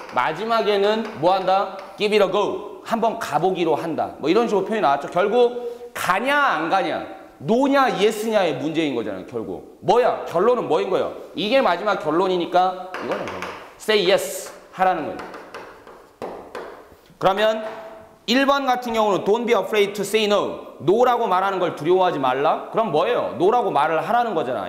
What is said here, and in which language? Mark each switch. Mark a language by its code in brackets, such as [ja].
[ko] 마지막에는 뭐 한다? [en] give it a go. [ko] 한번 가보기로 한다. 뭐 이런 식으로 표현이 나왔죠. 결국 가냐 안 가냐, no냐 yes냐의 문제인 거잖아요. 결국 뭐야? 결론은 뭐인 거예요? 이게 마지막 결론이니까 이거는 [en] say yes [ko] 하라는 거예요. 그러면 1번 같은 경우는 [en] don't be afraid to say no. [ko] no라고 말하는 걸 두려워하지 말라? 그럼 뭐예요? no라고 말을 하라는 거잖아.